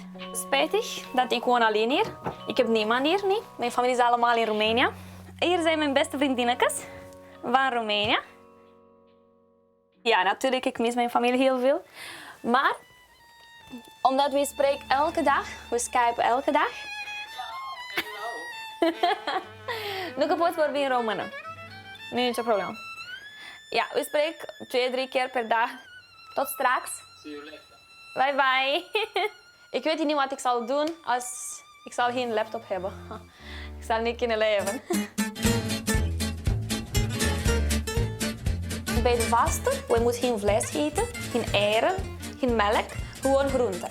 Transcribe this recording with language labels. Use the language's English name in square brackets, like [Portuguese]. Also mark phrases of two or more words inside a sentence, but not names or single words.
[Dutch] Spijtig dat ik woon alleen hier. Ik heb niemand hier, niet. Mijn familie is allemaal in Roemenië. Hier zijn mijn beste vriendinnetjes van Roemenië. Ja, natuurlijk, ik mis mijn familie heel veel. Maar omdat we spreken elke dag, we skypen elke dag. [Romanian] Nu poți vorbi în română. Nu e nicio problemă. [Dutch] Ja, we spreken 2-3 keer per dag. Tot straks. [English] See you later. Bye bye. [Dutch] Ik weet niet wat ik zal doen als ik zal geen laptop hebben. Ik zal niet kunnen leven. Bij de vasten, we moeten geen vlees eten, geen eieren, geen melk, gewoon groenten.